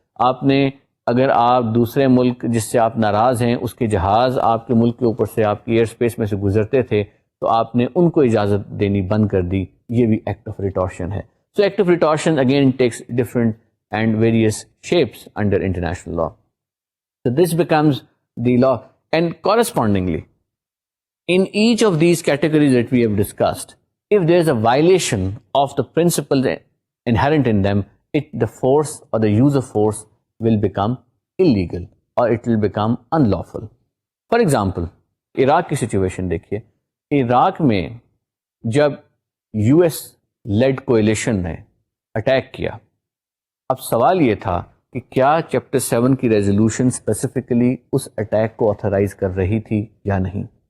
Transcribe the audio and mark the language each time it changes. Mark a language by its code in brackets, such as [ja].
[ur] آپ نے اگر آپ دوسرے ملک جس سے آپ ناراض ہیں اس کے جہاز آپ کے ملک کے اوپر سے آپ کی ایئر اسپیس میں سے گزرتے تھے تو آپ نے ان کو اجازت دینی بند کر دی، یہ بھی ایکٹ آف ریٹارشن ہے. [en] So act of retorsion again takes different and various shapes under international law. So this becomes the law, and correspondingly in each of these categories that we have discussed, if there is a violation of the principles inherent in them, the force or the use of force will become illegal or it will become unlawful. For example, [ur] Iraq کی situation دیکھیے. عراق میں جب U S lead coalition نے attack کیا، اب سوال یہ تھا کہ کیا چیپٹر 7 کی ریزولوشن اسپیسیفکلی اس اٹیک کو آتھرائز کر رہی تھی یا نہیں.